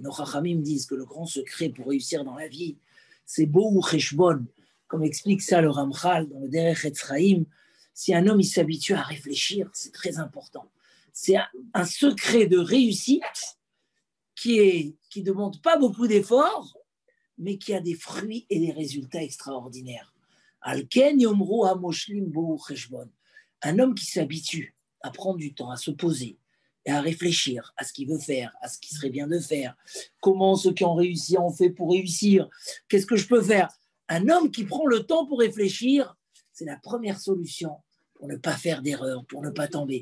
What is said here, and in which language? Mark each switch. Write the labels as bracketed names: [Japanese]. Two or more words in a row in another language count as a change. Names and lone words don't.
[French] Nos Chachamim disent que le grand secret pour réussir dans la vie, c'est [Hebrew] בואו חשבון, [French] comme explique ça le Ramchal dans le Derech Etzraïm. Si un homme il s'habitue à réfléchir, c'est très important. C'est un secret de réussite qui ne demande pas beaucoup d'efforts, mais qui a des fruits et des résultats extraordinaires. [Hebrew] על כן יאמרו המושלים בואו חשבון. [French] Un homme qui s'habitue à prendre du temps, à se poser, et à réfléchir à ce qu'il veut faire, à ce qui serait bien de faire, comment ceux qui ont réussi ont fait pour réussir, qu'est-ce que je peux faire. Un homme qui prend le temps pour réfléchir, c'est la première solution pour ne pas faire d'erreur, pour ne pas tomber.